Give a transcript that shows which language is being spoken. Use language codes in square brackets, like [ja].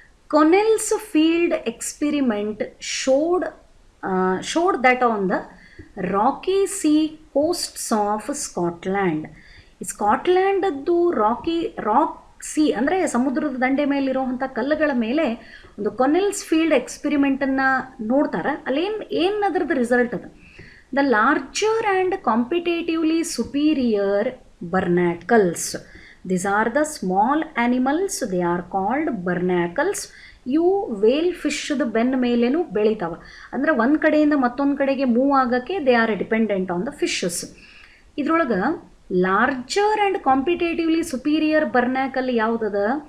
[en] Connell's field experiment showed that on the rocky sea coasts of Scotland, [kn] ಸ್ಕಾಟ್ಲ್ಯಾಂಡದ್ದು rock C ಅಂದರೆ ಸಮುದ್ರದ ದಂಡೆ ಮೇಲಿರುವಂಥ ಕಲ್ಲುಗಳ ಮೇಲೆ ಒಂದು ಕೊನೆಲ್ಸ್ ಫೀಲ್ಡ್ ಎಕ್ಸ್ಪೆರಿಮೆಂಟನ್ನು ನೋಡ್ತಾರೆ. ಅಲ್ಲೇನು ಅದರದ್ದು ರಿಸಲ್ಟ್ ಅದು? [en] The larger and competitively superior barnacles. These are the small animals, they are called barnacles. [kn] ಇವು ವೇಲ್ ಫಿಶ್ದ ಬೆನ್ನ ಮೇಲೇನು ಬೆಳಿತಾವೆ, ಅಂದರೆ ಒಂದು ಕಡೆಯಿಂದ ಮತ್ತೊಂದು ಕಡೆಗೆ ಮೂವ್ ಆಗೋಕ್ಕೆ [en] They are dependent on the fishes. [kn] ಇದ್ರೊಳಗೆ ಲಾರ್ಜರ್ ಆ್ಯಂಡ್ ಕಾಂಪಿಟೇಟಿವ್ಲಿ ಸುಪೀರಿಯರ್ ಬರ್ನ್ಯಾಕಲ್ ಯಾವುದದ?